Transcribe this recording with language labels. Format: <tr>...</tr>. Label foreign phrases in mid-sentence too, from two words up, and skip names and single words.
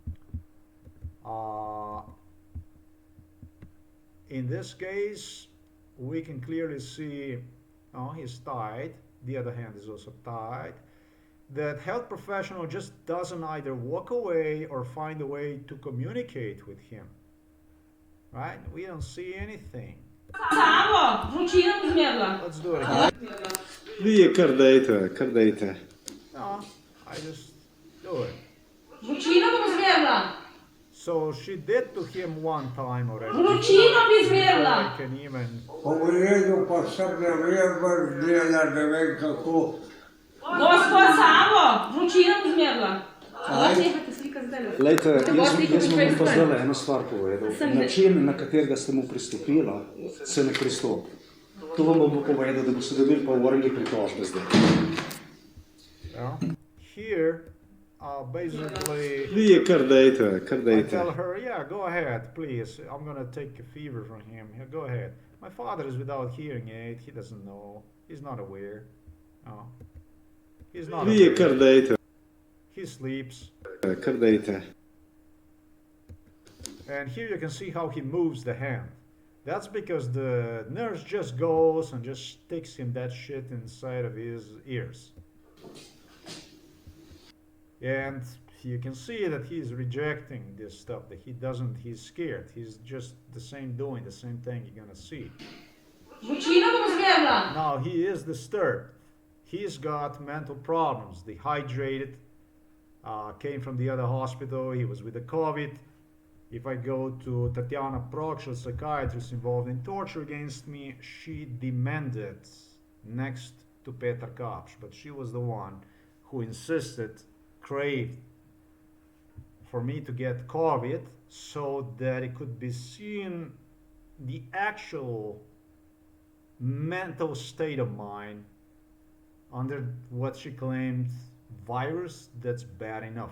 <en>In this case, we can clearly see, he's tied. The other hand is also tied. That health professional just doesn't either walk away or find a way to communicate with him. Right? We don't see anything. Let's do it again.</en> <sl>Vi kar dejte.</sl> <en>No, I just do it.</en> <sl>Vročina bom zmerla.</sl> <en>So she did to him one time already.</en> <sl>Vročina bi</sl> <en>Before</en> <sl>zmerla.</sl> <en>I can even.</en> <sl>Pogledu pa sem ne vem, gleda, ne vem kako. Gospod Savo, vročina bom zmerla. Lejte, jaz bom pa zdaj eno stvar povedal. Način, na katerega ste mu pristopila, se ne pristopi. To vam bom povedal, da boste dobili pa vrnili pritožbe zdaj.</sl> <en>Here, basically,</en> <sl>Vi kar dejte.</sl> <en>I tell her, yeah, go ahead, please. I'm gonna take a fever from him. Yeah, go ahead. My father is without hearing aid. He doesn't know. He's not aware. No. He's not</en> <sl>Vi</sl> <en>aware.</en> <sl>kar dejte.</sl> <en>He sleeps.</en> <sl>Kar dejte.</sl> <en>And here you can see how he moves the hand. That's because the nurse just goes and just sticks him that shit inside of his ears. And you can see that he's rejecting this stuff, that he's scared. He's just doing the same thing you're gonna see.</en> <sl>Vročina bom zmerla.</sl> <en>Now he is disturbed. He's got mental problems, dehydrated, came from the other hospital, he was with the COVID. If I go to Tatiana Proksh, a psychiatrist involved in torture against me, she demanded next to Petar Kapš, but she was the one who craved for me to get COVID so that it could be seen the actual mental state of mind under what she claimed virus, that's bad enough.</en>